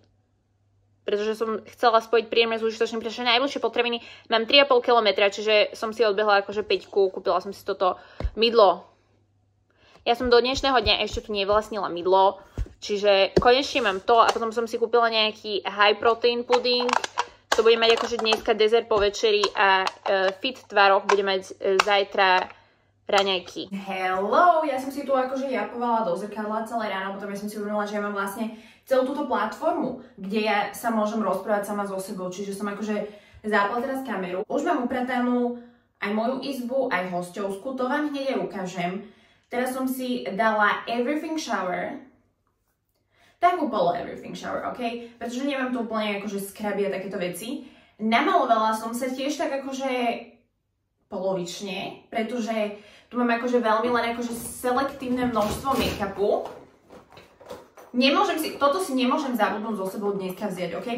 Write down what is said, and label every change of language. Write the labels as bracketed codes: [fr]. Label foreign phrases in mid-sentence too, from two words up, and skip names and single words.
[sk] Pretože som chcela spojiť príjemné s užitočným, pretože najbližšie potraviny mám 3,5 km, čiže som si odbehla akože 5, kúpila som si toto mydlo. Ja som do dnešného dňa ešte tu nevlastnila mydlo, čiže konečne mám to a potom som si kúpila nejaký [en] high protein pudding. [sk] To budem mať akože dneska dezert po večeri a fit tvaroch budem mať zajtra raňajky. Hello, ja som si tu akože japovala do zrkadla celé ráno, potom ja som si uvedomila, že ja mám vlastne celú túto platformu, kde ja sa môžem rozprávať sama so sebou, čiže som akože zapla teraz kameru. Už mám upratanú aj moju izbu, aj hosťovskú, to vám hneď aj ukážem. Teraz som si dala [en] everything shower, [sk] takú polo [en] everything shower, [sk] ok? Pretože nemám tu úplne akože skraby a takéto veci. Namalovala som sa tiež tak akože polovične, pretože tu mám akože veľmi len akože selektívne množstvo make-upu. Toto si nemôžem zabudnúť so sebou dneska vziať, ok?